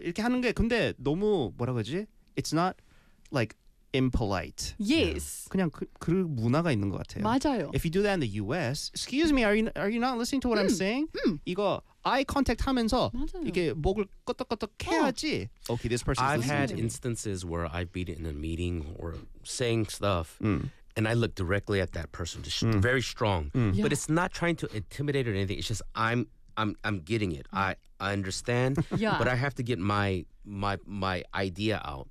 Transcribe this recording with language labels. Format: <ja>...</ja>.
<ko>이렇게 하는 게 근데 너무 뭐라 그러지?</ko> <en>It's not like impolite. Yes.</en> <ko>그냥 그 문화가 있는 것 같아요. 맞아요.</ko> <en>If you do that in the US, excuse me, are you not listening to what I'm saying?</en> <ko>이거 eye contact 하면서 맞아요. 이게 목을 끄덕끄덕 해야지.</ko> <en>Okay, this person. I've had instances where I've been in a meeting or saying stuff. And I look directly at that person, just very strong. But it's not trying to intimidate or anything. It's just I'm getting it. I understand. Yeah. But I have to get my idea out.</en>